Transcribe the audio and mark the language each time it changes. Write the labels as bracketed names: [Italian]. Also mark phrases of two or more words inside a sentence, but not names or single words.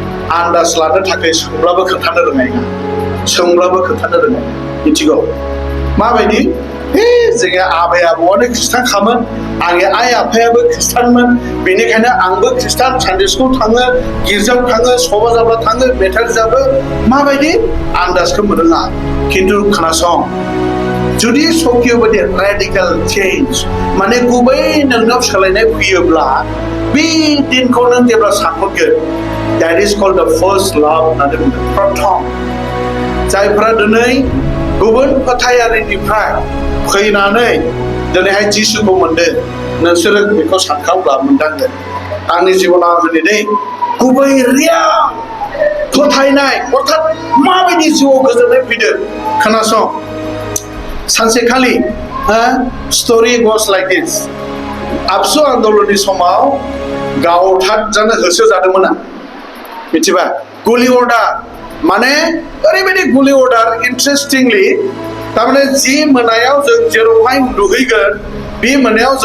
[Bodo] आन्दाज लानो थाखाय सोंब्लाबो खोन्थानो रोङा सोंब्लाबो खोन्थानो रोङा मिथिगौ माबायदि जोंनि आबै आबौआनो खृष्टानखामोन आंनि आइ आफायाबो खृष्टानमोन बेनिखायनो आंबो खृष्टान सानडे स्कुल थाङो गिर्जायाव थाङो सभा जाब्ला थाङो मेथाइ रोजाबो माबायदि आन्दाजखौ मोनोङा खिन्थु खोनासं जुदि सकियो बायदि [English] radical change [Bodo] माने गुबै नोंनाव सोलायनाय फैयोब्ला बे दिनखौ नों जेब्ला सानहरगोन [English] that is called the first love [Bodo] होननानै बुंदों प्रथम जायफोरा दिनै गुबुन फोथायारिनिफ्राय फैनानै दिनैहाय जिसुखौ मोनदों नोंसोरो बेखौ सानखांब्ला मोनदांगोन आंनि जिबनाव दिनै गुबै रियेल फोथायनाय अर्थात माबायदि जिउआव गोजोननाय फैदों खोनासं सानसेखालि [English] story goes like this [Bodo] आबसु आन्दलननि समाव गावथार जानो होसो जादोंमोन मिथिबा गुलि अर्डार माने ओरैबायदि गुलि अर्डार इन्टारेस्टिंलि तारमाने जि मोनायाव जों जेरावहाय उन्दुहैगोन बे मोनायाव जों